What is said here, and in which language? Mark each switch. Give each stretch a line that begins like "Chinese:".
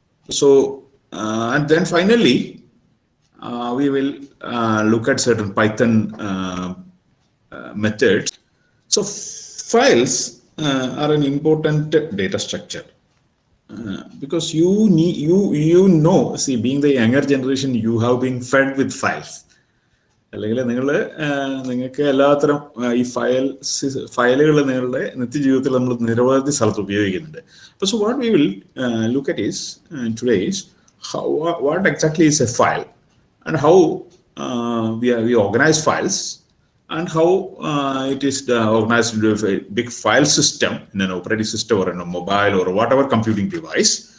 English: So, and then finally, we will look at certain Python methods. So, files are an important data structure because see, being the younger generation, you have been fed with files.
Malayalam: അല്ലെങ്കിൽ നിങ്ങൾക്ക് എല്ലാത്തരം ഈ ഫയലുകൾ നിങ്ങളുടെ നിത്യജീവിതത്തിൽ നമ്മൾ നിരവധി സ്ഥലത്ത് ഉപയോഗിക്കുന്നുണ്ട്.
English: അപ്പോൾ so what we will look at is today is what exactly is a file and how we organize files and how it is organized into a big file system in an operating system or in a mobile or whatever computing device.